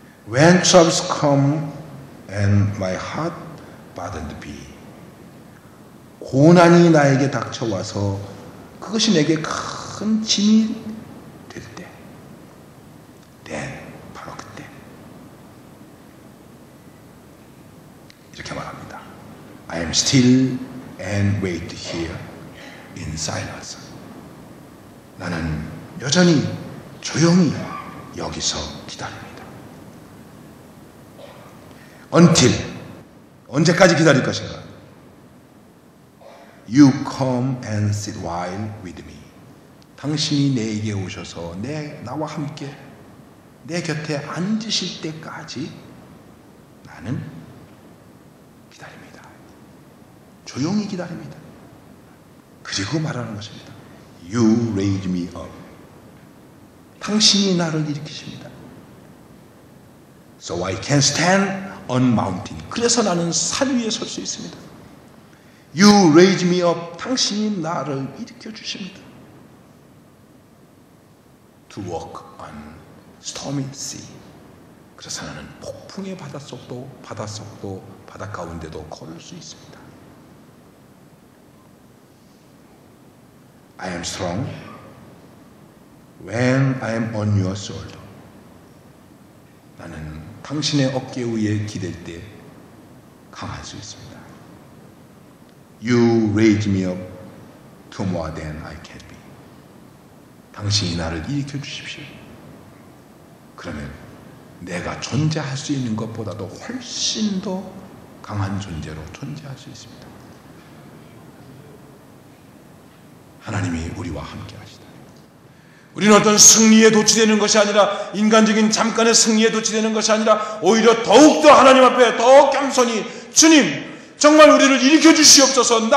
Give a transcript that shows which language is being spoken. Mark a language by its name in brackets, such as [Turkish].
[English] When troubles come and my heart burdened be [Korean] 고난이 나에게 닥쳐와서 그것이 내게 큰 짐이 될 때 바로 그때 이렇게 말합니다. [English] I am still and wait here in silence. [Korean] 나는 여전히 조용히 여기서 기다립니다. Until 언제까지 기다릴 것인가? [English] You come and sit while with me. [Korean] 당신이 내게 오셔서 나와 함께 내 곁에 앉으실 때까지 나는 기다립니다. 조용히 기다립니다. 그리고 말하는 것입니다. [English] You raise me up. [Korean] 당신이 나를 일으키십니다. [English] So I can stand on mountain. [Korean] 그래서 나는 산 위에 설 수 있습니다. [English] You raise me up. [Korean] 당신이 나를 일으켜 주십니다. [English] To walk on stormy sea. [Korean] 그래서 나는 폭풍의 바닷속도 바다 가운데도 걸을 수 있습니다. [English] I am strong when I am on your shoulder. [Korean] 나는 당신의 어깨 위에 기댈 때 강할 수 있습니다. [English] You raise me up to more than I can be. [Korean] 당신이 나를 일으켜 주십시오. 그러면 내가 존재할 수 있는 것보다도 훨씬 더 강한 존재로 존재할 수 있습니다. 하나님이 우리와 함께 하시다. 우리는 어떤 승리에 도취되는 것이 아니라 인간적인 잠깐의 승리에 도취되는 것이 아니라 오히려 더욱더 하나님 앞에 더 겸손히 주님 정말 우리를 일으켜 주시옵소서.